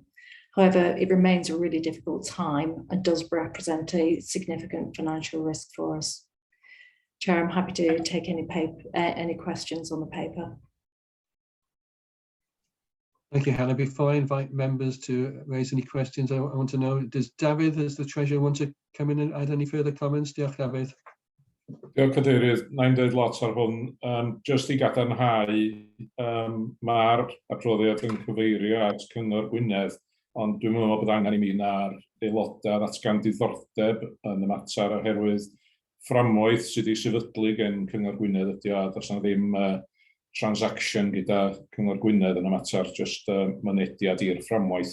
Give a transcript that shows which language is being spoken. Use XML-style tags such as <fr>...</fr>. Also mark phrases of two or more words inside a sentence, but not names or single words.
<en>However, it remains a really difficult time and does represent a significant financial risk for us. Chair, I'm happy to take any questions on the paper. Thank you, Hannah. Before I invite members to raise any questions, I want to know, does David, as the Treasurer, want to come in and add any further comments?</en> <cy>Diolch, David. Diolch, Cadeirydd. Na'n dweud lot ar hwn. Just i gadarnhau, mae'r adroddiad yn cyfeirio at Cyngor Gwynedd, ond dwi'n meddwl bod angen I mi na'r aelodau ddatgan diddordeb yn y mater oherwydd fframwaith sydd wedi sefydlu gen Cyngor Gwynedd ydy o, does na ddim transaction gyda Cyngor Gwynedd yn y mater, just mynediad i'r fframwaith.</cy>